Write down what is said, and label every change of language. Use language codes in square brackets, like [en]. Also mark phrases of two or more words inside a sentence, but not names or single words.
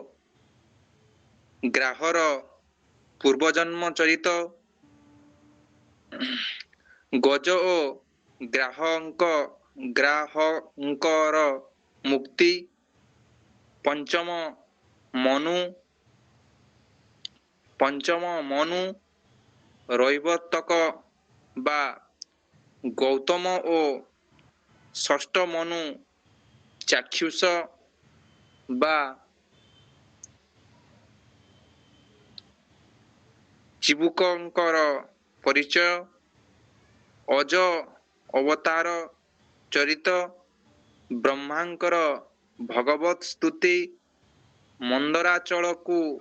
[or] ଗ୍ରାହର ପୂର୍ବଜନ୍ମ ଚରିତ ଗଜ ଓ ଗ୍ରାହଙ୍କର ମୁକ୍ତି ପଞ୍ଚମ ମନୁ ରୈବତକ ବା ଗୌତମ ଓ ଷଷ୍ଠ ମନୁ ଚାକ୍ଷୁଷ ବା ଚିବୁକଙ୍କର ପରିଚୟ, ଅଜ ଅବତାର ଚରିତ, ବ୍ରହ୍ମାଙ୍କର ଭଗବତ ସ୍ତୁତି, ମନ୍ଦରାଚଳକୁ